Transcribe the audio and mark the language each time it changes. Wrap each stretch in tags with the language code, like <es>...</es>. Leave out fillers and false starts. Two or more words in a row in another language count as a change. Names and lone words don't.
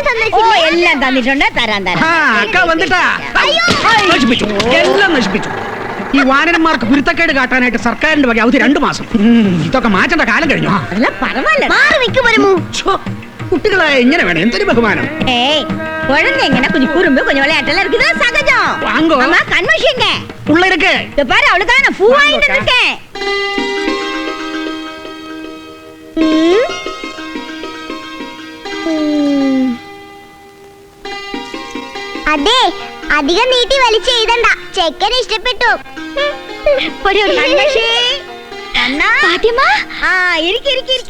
<ml>തന്നിട്ടില്ലേ? എല്ലാം തന്നിട്ടുണ്ട്, തരാൻ. എല്ലാം നശിപ്പിച്ചു. ഈ വാനരന്മാർക്ക് കുരുത്തക്കേട് കാട്ടാനായിട്ട് സർക്കാരിന്റെ വക അവധി 2 മാസം. ഇതൊക്കെ മാറ്റേണ്ട കാലം കഴിഞ്ഞു. അല്ല, പരമല്ല. മാറി നിൽക്കും വരുമോ? കുട്ടികളെ എങ്ങനെ വേണം? എന്തൊരു ബഹുമാനം.</ml> <ta>குழந்தை எங்கன்னா கொஞ்சம் குறும்பு கொஞ்சம் விளையாட்டெல்லாம் இருக்குதா சகஜம். வாங்கோ. அம்மா கண்மஷிங்க உள்ள இருக்கு. இத பாரு, அவளுக்காக நான் பூ வாங்கிட்டு இருக்கேன்.</ta> <ml>അതെ, അധികം നീട്ടി വലിച്ച് എഴുതണ്ട. ചെക്കൻ ഇഷ്ടപ്പെട്ടു. കൺമഷി, ഫാത്തിമ, ഇരിക്കെ.</ml>